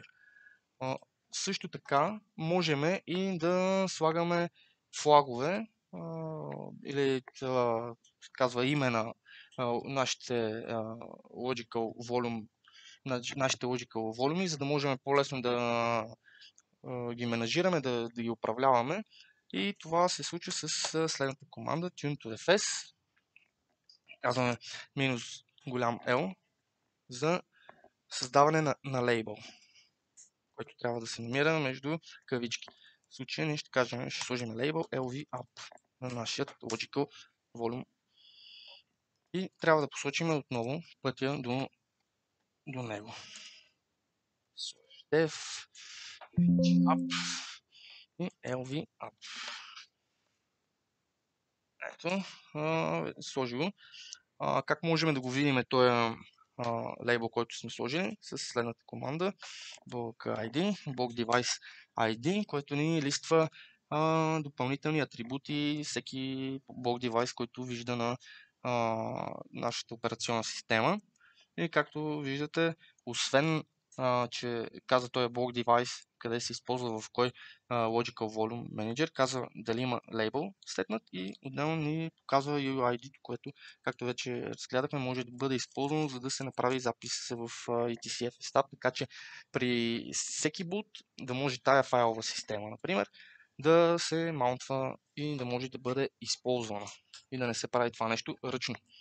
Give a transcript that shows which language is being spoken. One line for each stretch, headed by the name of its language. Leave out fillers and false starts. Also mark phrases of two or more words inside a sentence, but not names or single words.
Bulgarian: Също така можем и да слагаме флагове или казва име на нашите
English: Logical Volume,
Bulgarian: нашите
English: Logical Volume,
Bulgarian: за да можем по-лесно да ги менажираме, да ги управляваме. И това се случва с следната команда
English: tune to fs.
Bulgarian: Казваме минус голям L за създаване на лейбъл, който трябва да се намира между кавички. В случая ние ще кажем, ще сложим лейбъл
English: LV up
Bulgarian: на нашия
English: Logical Volume.
Bulgarian: И трябва да посочим отново пътя до него.
English: Dev up и LV up.
Bulgarian: Ето, сложи го. Как можем да го видим този лейбъл, който сме сложили с следната команда
English: bulk ID, bulk device ID,
Bulgarian: който ни листва допълнителни атрибути, всеки
English: bulk device,
Bulgarian: който вижда на нашата операционна система. И както виждате, освен че каза той е
English: block device,
Bulgarian: къде се използва в кой
English: Logical Volume Manager,
Bulgarian: казва дали има лейбъл следнат и отделно ни показва UID, което, както вече разгледахме, може да бъде използвано, за да се направи запис в etcf стап, така че при всеки бут да може тая файлова система, например, да се маунтва и да може да бъде използвана и да не се прави това нещо ръчно.